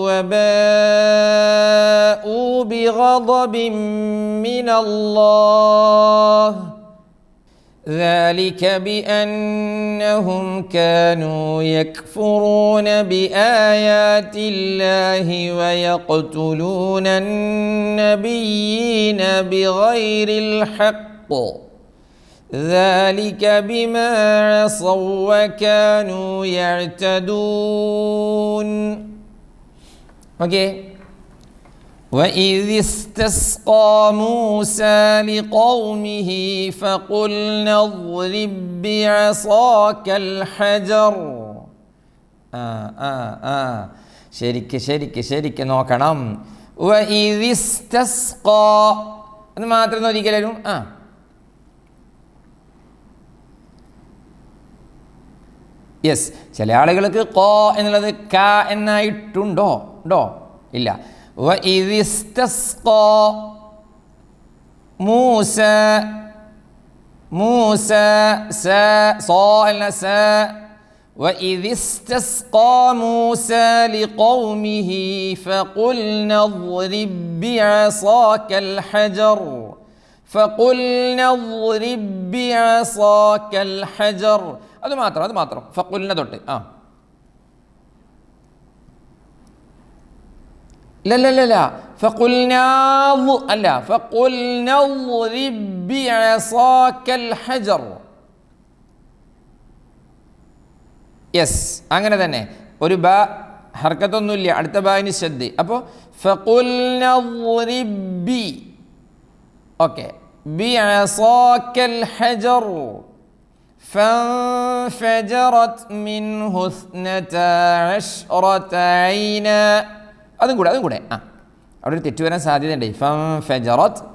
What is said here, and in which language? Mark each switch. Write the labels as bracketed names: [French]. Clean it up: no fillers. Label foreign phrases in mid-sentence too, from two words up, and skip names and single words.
[Arabic] وباءوا بغضب من الله ذلك بأنهم كانوا يكفرون بآيات الله ويقتلون النبيين بغير الحق ذلك بما عصوا وكانوا يعتدون. وإذ استسقى موسى لقومه فقلنا اضرب بعصاك الحجر. [Malayalam] ശരിക്ക് നോക്കണം. [Arabic] وإذ استسقى [Malayalam] അത് മാത്രം ഒരിക്കലും യെസ്, ചില ആളുകൾക്ക് ക എന്നുള്ളത് ക എന്നായിട്ടുണ്ടോ? ഇല്ല. [Arabic] وإذ استسقى موسى وإذ استسقى موسى لقومه فقلنا اضرب بعصاك الحجر [Malayalam] അത് മാത്രം ഫഖുൽന തൊട്ട് [Arabic] لا فقلنا അല്ല فقلنا اضرب بعصاك الحجر. [Malayalam] യെസ്, അങ്ങനെ തന്നെ. ഒരു ബ ഹർക്കത്തൊന്നുമില്ല, അടുത്ത ബായിന് ശദ്ദ. [Arabic] അപ്പോൾ فقلنا اضرب بعصاك الحجر فانفجرت منه 12 عينا. [Malayalam] അതും കൂടെ അവിടെ ഒരു തെറ്റ് വരാൻ സാധ്യതയുണ്ട്. [Arabic] ഫൻഫജറത്